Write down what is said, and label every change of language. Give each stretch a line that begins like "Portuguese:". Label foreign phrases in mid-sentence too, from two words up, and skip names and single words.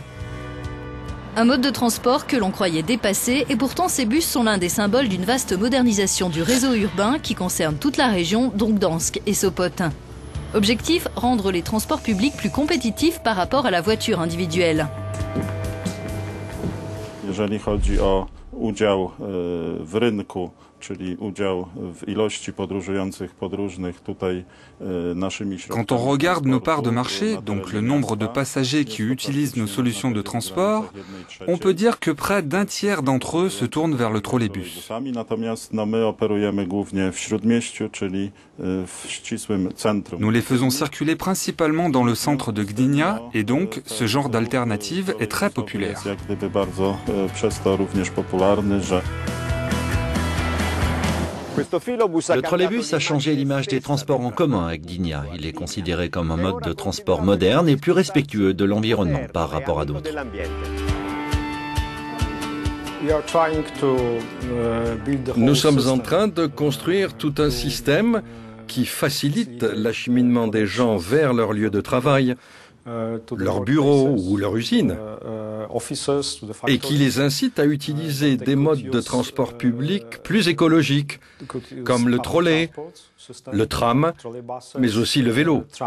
French: Un mode de transport que l'on croyait dépassé et pourtant ces bus sont l'un des symboles d'une vaste modernisation du réseau urbain qui concerne toute la région, dont Gdansk et Sopot. Objectif, rendre les transports publics plus compétitifs par rapport à la voiture individuelle.
Polish: udział w rynku, czyli udział w ilości podróżujących podróżnych tutaj naszymi środkami.
French: Quand on regarde nos parts de marché, donc le nombre de passagers qui utilisent nos solutions de transport, on peut dire que près d'un tiers d'entre eux se tournent vers le trolleybus.
Polish: Natomiast my operujemy głównie w śródmieściu, czyli w ścisłym centrum.
French: Nous les faisons circuler principalement dans le centre de Gdynia et donc ce genre d'alternative est très populaire.
Polish: Jest jak gdyby bardzo przez to również popularny, że
French: Le trolleybus a changé l'image des transports en commun à Gdynia. Il est considéré comme un mode de transport moderne et plus respectueux de l'environnement par rapport à d'autres. Nous sommes en train de construire tout un système qui facilite l'acheminement des gens vers leur lieu de travail, leur bureau ou leur usine, et qui les incite à utiliser des modes de transport public plus écologiques, comme le trolley, le tram, mais aussi le vélo.